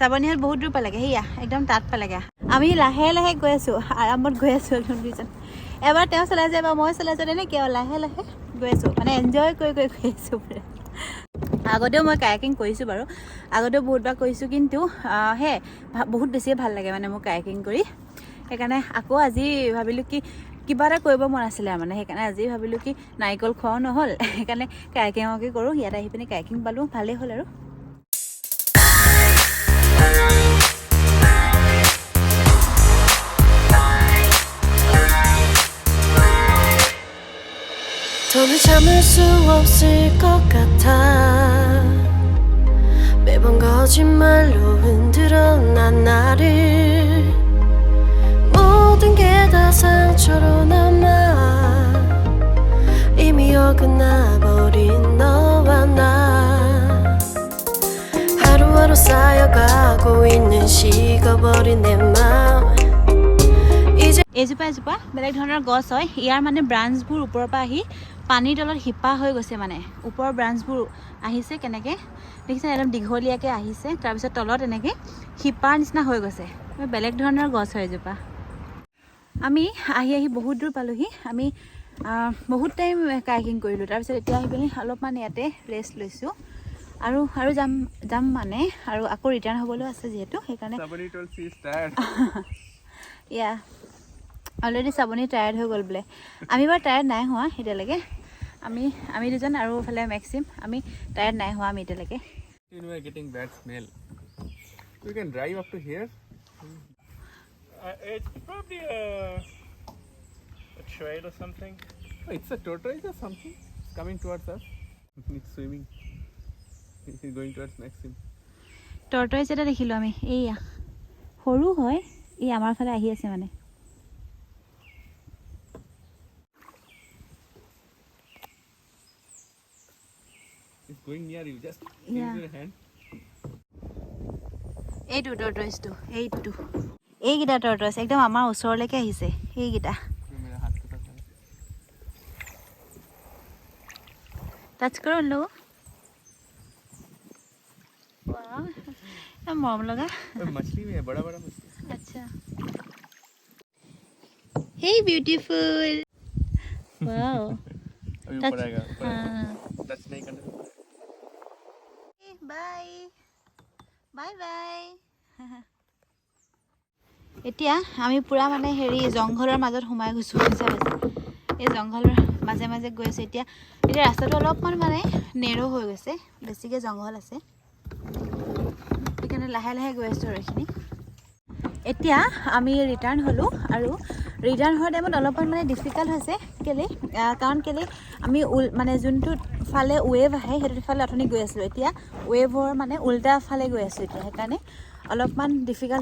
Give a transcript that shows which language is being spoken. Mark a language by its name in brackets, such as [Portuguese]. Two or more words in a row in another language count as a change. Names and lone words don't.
[Assamese] চাবনিহাট বহুত দূৰ পালেগে সেয়া একদম তাত পালেগে আমি লাহে লাহে গৈ আছোঁ আৰামত গৈ আছোঁ একদম দুইজন এবাৰ তেওঁ চলাই যায় বা মই চলাই যাওঁ তেনেকৈ লাহে লাহে গৈ আছোঁ মানে এনজয় কৰি গৈ আছোঁ পুৰা আগতেও মই কায়াকিং কৰিছোঁ বাৰু আগতেও বহুতবাৰ কৰিছোঁ কিন্তু বহুত বেছিয়ে ভাল লাগে মানে মোৰ কায়াকিং কৰি সেইকাৰণে আকৌ আজি ভাবিলোঁ কি কিবা এটা কৰিব মন আছিলে মানে সেইকাৰণে আজি ভাবিলোঁ কি নাৰিকল খোৱাও নহ'ল সেইকাৰণে কায়াকিঙকে কৰোঁ ইয়াত আহি পিনে কায়াকিং পালোঁ ভালেই হ'ল আৰু [Korean] 더는 참을 수 없을 것 같아 매번 거짓말로 흔들어 난 나를 모든 게 다 상처로 남아 이미 어긋나버린 너와 나 하루하루 쌓여가고 있는 식어버린 내 마음 [Assamese] এজোপা বেলেগ ধৰণৰ গছ হয় ইয়াৰ মানে ব্ৰাঞ্চবোৰ ওপৰৰ পৰা আহি পানীৰ তলত শিপা হৈ গৈছে মানে ওপৰৰ ব্ৰাঞ্চবোৰ আহিছে কেনেকৈ দেখিছে একদম দীঘলীয়াকৈ আহিছে তাৰপিছত তলত এনেকৈ শিপাৰ নিচিনা হৈ গৈছে বেলেগ ধৰণৰ গছ হয় এজোপা আমি আহি বহুত দূৰ পালোহি আমি বহুত টাইম কায়াকিং কৰিলোঁ তাৰপিছত এতিয়া আহি পিনি অলপমান ইয়াতে ৰেষ্ট লৈছোঁ আৰু যাম মানে আৰু আকৌ ৰিটাৰ্ণ হ'বলৈ আছে যিহেতু সেইকাৰণে ইয়া অলৰেডি চাবনি টায়াৰ্ড হৈ গ'ল বোলে আমি বাৰু টায়াৰ্ড নাই হোৱা এতিয়ালৈকে আমি দুজন আৰু ফালে মেক্সিম আমি টায়াৰ্ড নাই হোৱা আমি এতিয়ালৈকে [English] You are getting bad smell. You can drive up to here. It's probably a trail or something. Oh, it's a tortoise or something. It's coming towards us. It's swimming. He's going towards Maxim. [Assamese] টৰ্টইজ এটা দেখিলোঁ আমি এইয়া সৰু হয় এই আমাৰ ফালে আহি আছে মানে [English] It's going near you. Just Yeah. use your hand. [Assamese] এইটো টৰ্টইজটো এইকেইটা টৰ্টইজ একদম আমাৰ ওচৰলৈকে আহিছে এইকেইটা [Hindi] मेरा हाथ के पास है. [Assamese] টাচ কৰোঁ লো মৰম লগা [Hindi] मछली में है बड़ा मछली. [English] আচ্ছা Hey beautiful wow [Hindi] अभी [English] Touch. [Hindi] ऊपर आएगा. हाँ टच नहीं करना. [Assamese] বাই এতিয়া আমি পুৰা মানে জংঘলৰ মাজত সোমাই গৈছোঁ এই জংঘলৰ মাজে মাজে গৈ আছোঁ এতিয়া ৰাস্তাটো অলপমান মানে নেৰো হৈ গৈছে বেছিকৈ জংঘল আছে সেইকাৰণে লাহে লাহে গৈ আছোঁ আৰু এইখিনি এতিয়া আমি ৰিটাৰ্ণ হ'লোঁ আৰু ৰিটাৰ্ণ হোৱাৰ টাইমত অলপমান মানে ডিফিকাল্ট হৈছে কাৰণ আমি মানে যোনটো ফালে ৱেভ আহে সেইটো ফালে অথনি গৈ আছিলোঁ এতিয়া ৱেভৰ মানে উল্টা ফালে গৈ আছোঁ এতিয়া সেইকাৰণে অলপমান ডিফিকাল্ট